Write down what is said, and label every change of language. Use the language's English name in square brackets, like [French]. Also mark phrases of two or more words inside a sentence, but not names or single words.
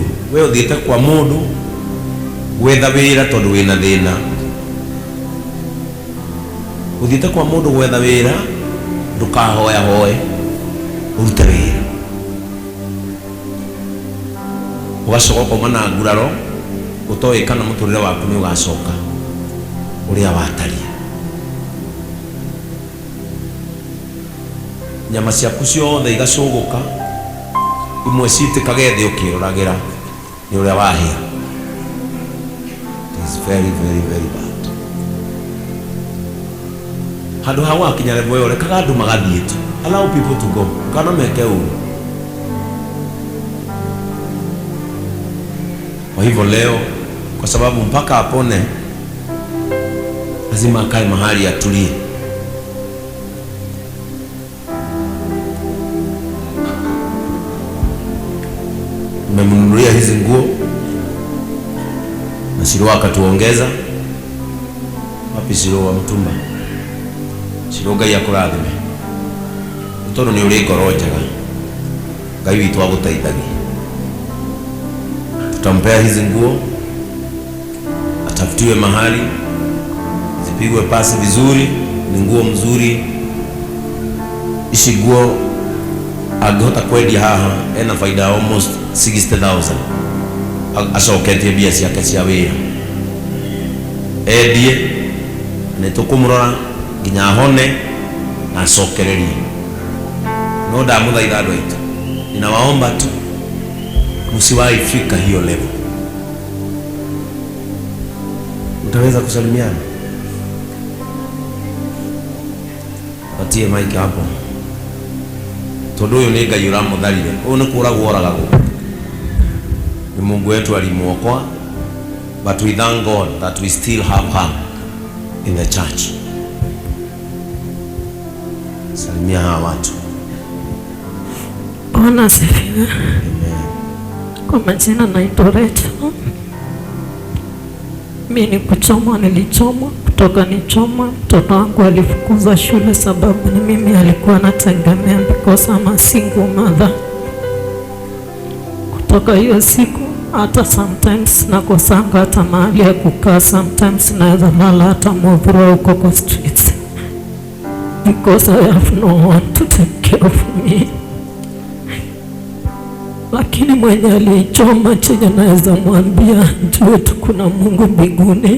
[Kikuyu] We ũthiĩte kwa mũndũ gwetha wĩra tondũ wĩna thĩna, ũthiĩte kwa mũndũ gwetha wĩra, ndũkahoya hoye ũrute wĩra, ũgacoka ũkauma na nguraro ũtoĩ kana mũtũrĩre waku nĩ ũgacoka ũrĩa watariĩ. Nyama ciaku ciothe igacũgũka, imwe citĩkage thĩ ũkĩroragĩra nĩ ũrĩa wahĩa. [English] It is very very very bad. [Kikuyu] Handũ ha wakinya level ĩyo, rekaga andũ magathiĩ tu. [English] Allow people to go. [Kikuyu] Kana meke ũru. [Swahili] Kwa hivyo leo, kwa sababu mpaka apone lazima akae mahali atulie. Nimemnunulia hizi nguo na Shiro akatuongeza. Wapi Shiro wa mtumba? [Kikuyu] Shiro Ngai akũrathime. Tondũ nĩ ũrĩ ngoro njega, Ngai witũ agũteithagia. [Swahili] Tutampea hizi nguo, atafutiwe mahali, zipigwe pasi vizuri. Ni nguo mzuri. [Kikuyu] Ici nguo angĩhota kwendia haha ena faida almost 60,000. Acoketie mbia ciake cia wĩra, endie nĩ tũkũmũrora nginya ahone na acokererie. No ndamũthaitha andũ aitũ, [Swahili] ninawaomba tu msiwahi fika hiyo level. Utaweza kusalimiana? Patie mic hapo. [Kikuyu] Tondũ ũyũ nĩ Ngai ũramũtharire. Ũyũ nĩ kũragwo oragagwo. [Swahili] Ni Mungu wetu alimuokoa, [English] but we thank God that we still have her in the church. [Swahili] Salimia hawa watu. Bwana asifiwe. Kwa majina naitwa Rachel. Mimi ni kuchomwa, nilichomwa kutoka nichomwa. Mtoto wangu alifukuzwa shule sababu ni mimi alikuwa anategemea, [English] because I'm a single mother. [Swahili] Kutoka hiyo siku hata sometimes nakosanga hata mahali ya kukaa, sometimes naweza lala hata Muthurwa huko kwa streets, [English] because I have no one to take care of me. [Swahili] Lakini mwenye alichoma, chenye naweza mwambia, jue tu kuna Mungu mbinguni.